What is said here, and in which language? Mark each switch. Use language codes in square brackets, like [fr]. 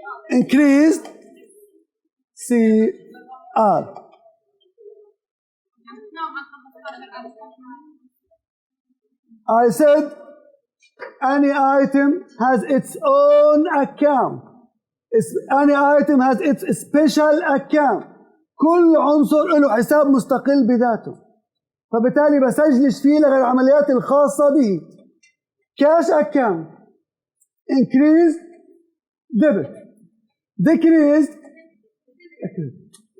[en] Increased, CR. I said any item has its own account. Any item has its special account. [ar] كل عنصر له حساب مستقل بذاته. فبالتالي بسجلش فيه لغير العمليات الخاصة به. [en] Cash account increased debit, decreased credit.